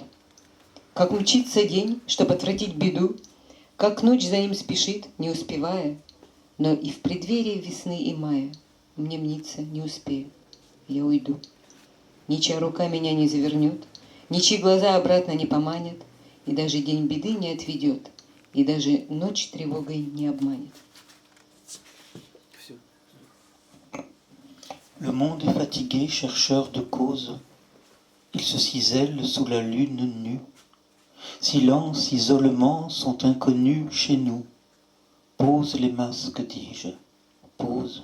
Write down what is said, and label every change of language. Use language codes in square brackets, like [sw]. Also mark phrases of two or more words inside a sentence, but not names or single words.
[ru] Как мчится день, чтоб отвратить беду, как ночь за ним спешит, не успевая, но и в преддверии весны и мая мне мнится, не успею, я уйду. Ничья рука меня не завернет, ничьи глаза обратно не поманят, и даже день беды не отведет, и даже ночь тревогой не обманет. [fr] Le monde est fatigué, chercheur de cause. Il se cisèle sous la lune nue. Silence, isolement sont inconnus chez nous. Pose les masques, dis-je, pose.